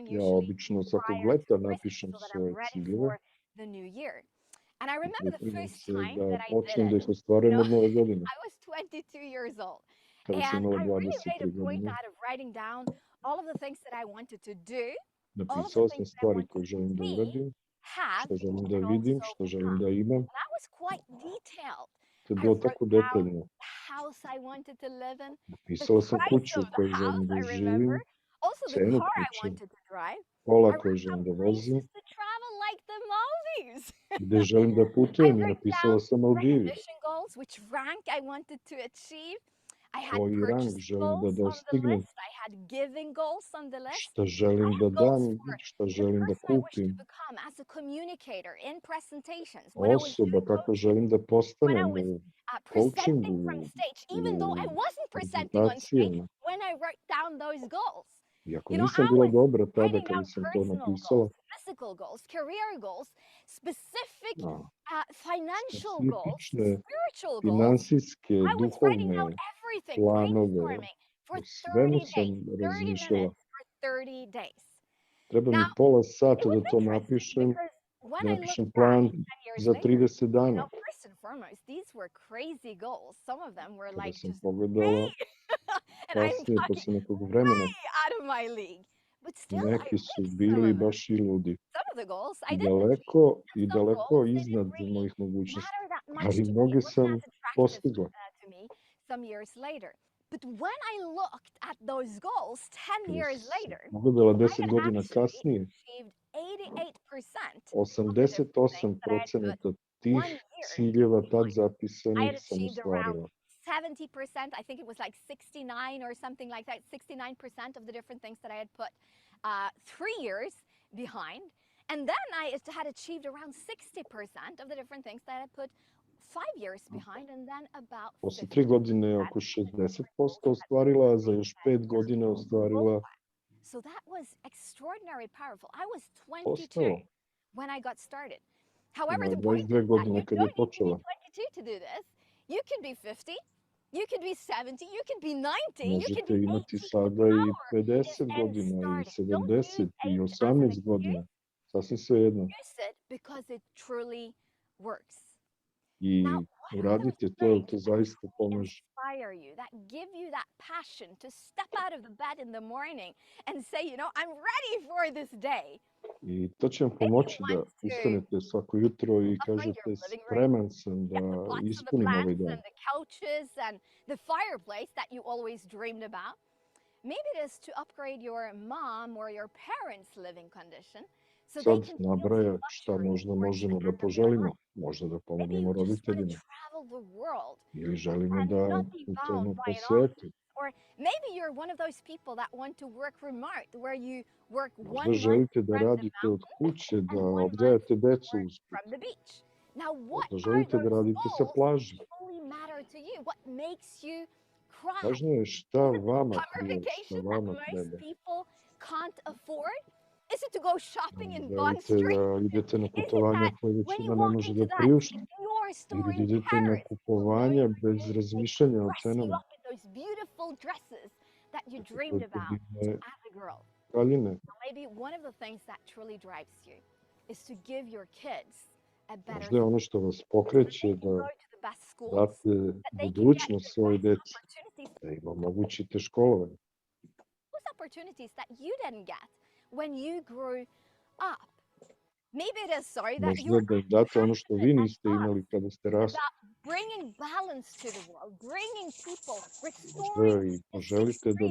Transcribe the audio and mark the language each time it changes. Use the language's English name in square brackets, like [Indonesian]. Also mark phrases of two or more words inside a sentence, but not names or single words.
[Serbian] Ja [English] usually [Serbian] obično svakog [English] prior to [Serbian] leta [English] Christmas [Serbian] napišem [English] so that I'm [Serbian] svoje [English] ready [Serbian] ciljeve [English] for the new year. And I remember the [Serbian] pripremam [English] first [Serbian] se [English] time [Serbian] da [English] that I did [Serbian] počnem da [English] it. [Serbian] ih ostvarujem [English] You know, [Serbian] od nove godine. [English] I was 22 years old. [Serbian] Kada sam [English] And [Serbian] imala [English] I really made a [Serbian] 23 [English] point [Serbian] godine, [English] out of writing down all of the things that I wanted to do, all of the [Serbian] napisao sam [English] things that I [Serbian] stvari [English] wanted [Serbian] koje [English] to [Serbian] želim da [English] see, [Serbian] uradim, [English] have, [Serbian] što želim da [English] and [Serbian] vidim, [English] also [Serbian] što želim [English] become. [Serbian] da imam. [English] And that was quite detailed. [Serbian] To je [English] I [Serbian] bilo [English] wrote [Serbian] tako [English] down [Serbian] detaljno. [English] the house I wanted to live in, the [Serbian] Napisao sam [English] price [Serbian] kuću [English] of [Serbian] u [English] the [Serbian] kojoj želim [English] house, [Serbian] da [English] I remember. [Serbian] živim, [English] Also the [Serbian] cenu [English] car I [Serbian] kuće, [English] wanted to drive. I [Serbian] kola koje [English] wrote [Serbian] želim [English] down [Serbian] da vozim, [English] places to travel like the Maldives. [Serbian] gde želim da [English] I [Serbian] putujem i [English] wrote [Serbian] napisala [English] down [Serbian] sam Maldivi. [English] recognition goals, which rank I wanted to achieve. I had [Serbian] Koji rang [English] purchase [Serbian] želim da [English] goals on the [Serbian] dostignem, [English] list. I had giving goals on the list. [Serbian] šta [English] I [Serbian] želim da [English] had goals [Serbian] dam, [English] for [Serbian] šta [English] the [Serbian] želim da [English] person I wished to [Serbian] kupim, [English] become as a communicator in presentations, when I was [Serbian] osoba [English] doing [Serbian] kako [English] coaching, [Serbian] želim da [English] when I [Serbian] postanem [English] was [Serbian] u [English] presenting [Serbian] coachingu, [English] from stage, even though I [Serbian] u [English] wasn't presenting on stage [Serbian] prezentacijama. [English] when I wrote down those goals. [Serbian] Iako [English] You know, [Serbian] nisam [English] I [Serbian] bila [English] was [Serbian] dobra tada [English] writing [Serbian] kada [English] down [Serbian] sam to [English] personal [Serbian] napisala, [English] goals, physical goals, career goals, specific [Serbian] a, [English] financial goals, [Serbian] specifične [English] spiritual goals. [Serbian] finansijske, [English] I was writing down [Serbian] duhovne [English] everything, [Serbian] planove. [English] brainstorming for [Serbian] O svemu [English] 30 [Serbian] sam [English] days, 30 [Serbian] razmišljala. [English] minutes for 30 days. [Serbian] Treba mi [English] Now, [Serbian] pola [English] it [Serbian] sata da [English] was [Serbian] to [English] interesting [Serbian] napišem, [English] because when [Serbian] da [English] I [Serbian] napišem [English] look [Serbian] plan [English] back 10 years [Serbian] za [English] later, [Serbian] 30 [English] you [Serbian] dana. [English] know, first and foremost, these were crazy goals. Some of them were [Serbian] Kada [English] like [Serbian] sam [English] just [Serbian] pogledala [English] way, and I'm [Serbian] kasnije, [English] talking [Serbian] posle nekog vremena, [English] way out of my league. But still, I [Serbian] neki su [English] did some [Serbian] bili [English] of them. [Serbian] baš i ludi. [English] Some of the goals. I I didn't achieve [Serbian] daleko, i [English] some [Serbian] daleko [English] goals. They didn't [Serbian] iznad [English] really [Serbian] mojih mogućnosti. [English] matter that much [Serbian] Ali [English] to me. [Serbian] mnoge [English] It wasn't [Serbian] sam [English] as attractive [Serbian] postigla. [English] to me some years later. But when I looked at those goals 10 [Serbian] Kada [English] years [Serbian] sam [English] later, [Serbian] pogledala [English] I [Serbian] 10 [English] had [Serbian] godina [English] actually [Serbian] kasnije, [English] achieved 88% of the different things that I had put [Serbian] 88% tih [English] 1 year [Serbian] ciljeva tad [English] behind. I [Serbian] zapisanih [English] had [Serbian] sam [English] achieved around [Serbian] ostvarila. [English] 70%. I think it was like 69 or something like that. 69% of the different things that I had put 3 years behind. And then I had achieved around 60% of the different things that I had put 5 years behind, and then about [Serbian] Posle [English] 50% [Serbian] 3 godine oko 60% ostvarila, a za još 5 godina ostvarila [English] So that was extraordinarily powerful. I was 22 [Serbian] posao. [English] when I got started. However, [Serbian] Imala [English] the point [Serbian] 22 [English] is that [Serbian] godine [English] you [Serbian] kad je [English] don't need to be [Serbian] počela. [English] 22 to do this. You could be 50, you could be 70, you could be 90, you could [Serbian] Možete [English] be 80. [Serbian] imati [English] The [Serbian] sada i [English] power is [Serbian] 50 [English] in [Serbian] godina, i [English] starting. Don't [Serbian] 70, [English] use [Serbian] i [English] age as an [Serbian] 18 [English] excuse. [Serbian] godina. Sasvim svejedno. [English] Use it because it truly works. [Serbian] I [English] Now, what are those [Serbian] uradite to, jer [English] things [Serbian] to [English] that [Serbian] zaista [English] truly [Serbian] pomaže. [English] inspire you, that give you that passion to step out of the bed in the morning and say, you know, I'm ready for this day? [Serbian] I to će vam pomoći da ustanete svako jutro i [English] Upgrade [Serbian] kažete [English] your living room, [Serbian] spreman sam [English] get the [Serbian] da [English] pots and the [Serbian] ispunim ovaj [English] plants [Serbian] dan. [English] and the couches and the fireplace that you always dreamed about. Maybe it is to upgrade your mom or your parents' living condition so they [Serbian] Sad [English] can feel [Serbian] nabraja [English] some [Serbian] šta [English] luxury [Serbian] možda [English] towards the [Serbian] možemo [English] end [Serbian] da [English] of their [Serbian] poželimo. [English] life. [Serbian] Možda da [English] Maybe [Serbian] pomognemo [English] you just want to [Serbian] roditeljima. [English] travel the world [Serbian] Ili želimo [English] and [Serbian] da [English] not be [Serbian] putujemo [English] bound [Serbian] po [English] by an [Serbian] svetu. [English] office. Or maybe you're one of those people that want to work remote, where you work 1 [Serbian] Možda [English] month [Serbian] želite da [English] from the [Serbian] radite od [English] mountain [Serbian] kuće, [English] and [Serbian] da [English] 1 month [Serbian] odgajate decu [English] work [Serbian] usput. [English] from the beach. Now, what [Serbian] Možda [English] are [Serbian] želite da [English] those [Serbian] radite sa [English] goals [Serbian] plaže. [English] that truly matter to you? What makes you cry? [Serbian] Važno je šta [English] Is it the [Serbian] vama [English] summer [Serbian] prija, šta [English] vacation that [Serbian] vama [English] most [Serbian] treba. [English] people can't afford? Is it to go shopping in Bond [Serbian] Želite [English] Street? [Serbian] da idete na [English] Is it [Serbian] putovanja [English] that [Serbian] koje [English] when [Serbian] većina [English] you [Serbian] ne [English] walk [Serbian] može [English] into [Serbian] da [English] that [Serbian] priušti? [English] your store [Serbian] Ili [English] in [Serbian] idete na [English] Paris, [Serbian] kupovanja bez razmišljanja o [English] dress you [Serbian] cenama. [English] up in those beautiful dresses that you [Serbian] Dakle, [English] dreamed about [Serbian] divne [English] as a girl? [Serbian] haljine. [English] Now, maybe one of the things that truly drives you is to give your kids a better [Serbian] Možda je ono što vas pokreće da [English] go to the best schools, [Serbian] date [English] that they can get [Serbian] budućnost [English] the [Serbian] svojoj [English] best [Serbian] deci, [English] opportunities, [Serbian] da im omogućite školovanje. [English] those opportunities that you didn't get when you grew up. Maybe it is sorry that [Serbian] Možda [English] you're [Serbian] da im date ono što vi [English] passionate [Serbian] niste imali kada ste rasli. [English] about bringing balance to the world, bringing people, [Serbian] Možda [English] restoring [Serbian] i [English] this [Serbian] poželite da